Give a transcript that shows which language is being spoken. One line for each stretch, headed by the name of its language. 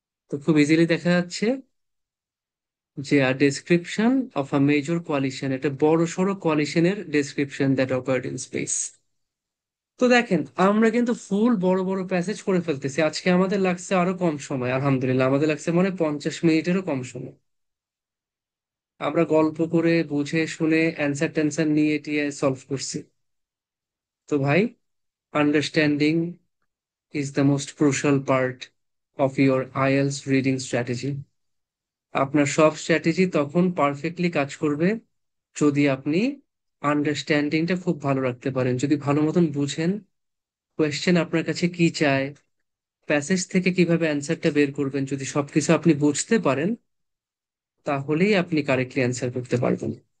Bangla: তো খুব ইজিলি দেখা যাচ্ছে যে আর
English: description of a major coalition,
Bangla: একটা বড় সড়ো কোয়ালিশনের description
English: That occurred in space.
Bangla: তো দেখেন আমরা কিন্তু ফুল বড় বড় প্যাসেজ করে ফেলতেছি, আজকে আমাদের লাগছে আরো কম সময়, আলহামদুলিল্লাহ আমাদের লাগছে মানে 50 মিনিটেরও কম সময়। আমরা গল্প করে বুঝে শুনে অ্যান্সার ট্যান্সার নিয়ে টিয়ে সলভ করছি। তো ভাই,
English: Understanding is the most crucial part of your IELTS reading strategy.
Bangla: আপনার সব স্ট্র্যাটেজি তখন পারফেক্টলি কাজ করবে যদি আপনি আন্ডারস্ট্যান্ডিংটা খুব ভালো রাখতে পারেন, যদি ভালো মতন বুঝেন কোয়েশ্চেন আপনার কাছে কি চায়, প্যাসেজ থেকে কিভাবে অ্যান্সারটা বের করবেন, যদি সবকিছু আপনি বুঝতে পারেন তাহলেই আপনি কারেক্টলি অ্যান্সার করতে পারবেন।